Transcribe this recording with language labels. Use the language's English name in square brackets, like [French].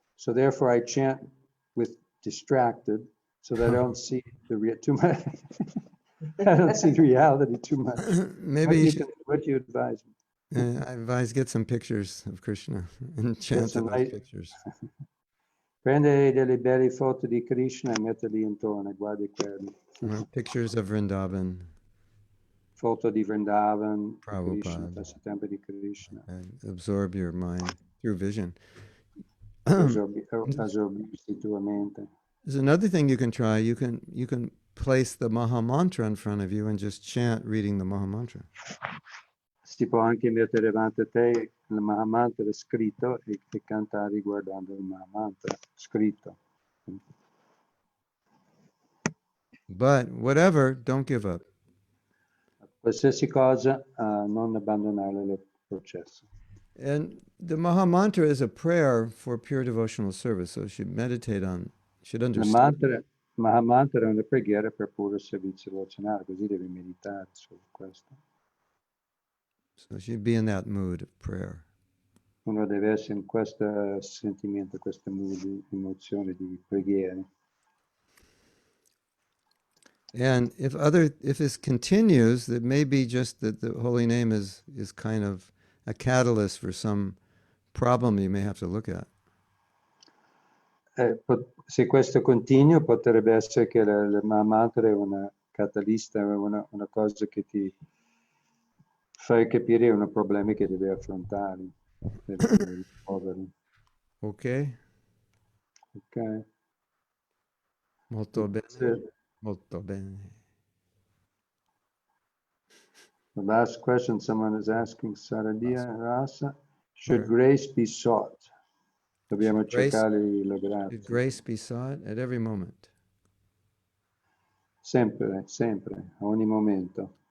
[English] So therefore, I chant with distracted, so that I don't see too much. I don't see the reality too much. Maybe you should. What do you advise me? I advise get some pictures of Krishna and chant to those pictures. [Italian] Prende delle belle foto di Krishna e metterli intorno, guardi quelli. [English] Pictures of Vrindavan. [Italian] Foto di Vrindavan, Prabhupada. Krishna, passatempo di Krishna. [English] And absorb your mind through vision. [Italian] Assorbirsi tua mente. [English] There's another thing you can try. You can place the Maha Mantra in front of you and just chant reading the Maha Mantra. [Italian] Si può anche mettere davanti a te il Mahamantra scritto e cantare guardando il Mahamantra scritto. [English] But whatever, don't give up. [Italian] Qualsiasi cosa, non abbandonare il processo. [English] And the Maha Mantra is a prayer for pure devotional service. So you should meditate on, should understand. [Italian] Mahamantra è una preghiera per puro servizio devozionale, così devi meditare su questo. [English] So you should be in that mood of prayer. [Italian] Uno deve essere in questo sentimento, questa emozione di preghiera. [English] And if this continues, it may be just that the holy name is kind of a catalyst for some problem you may have to look at. [Italian] Se questo continua, potrebbe essere che il Mahamantra è una catalista, una cosa che ti fa capire un problema che devi affrontare per risolverlo. Ok? Ok. Molto bene. [English] So, [Italian] Molto bene. [English] the last question someone is asking, Saradia Rasa, should grace be sought? [Italian] Dobbiamo cercare la grazia. [English] Should grace be sought at every moment? [Italian] Sempre, sempre, a ogni momento.